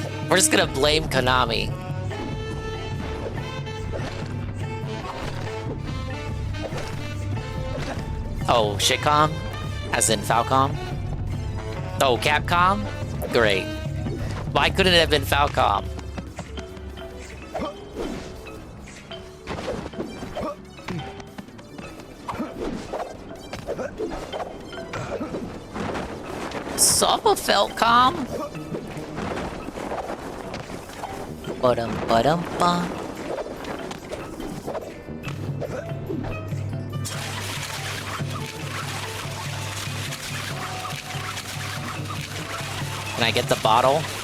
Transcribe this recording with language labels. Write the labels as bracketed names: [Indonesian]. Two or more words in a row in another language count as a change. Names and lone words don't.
[English] We're just gonna blame Konami. Oh, shitcom? As in Falcom? Oh, Capcom? Great. Why couldn't it have been Falcom? Sup, Falcom? Ba-dum-ba-dum-ba. Can I get the bottle?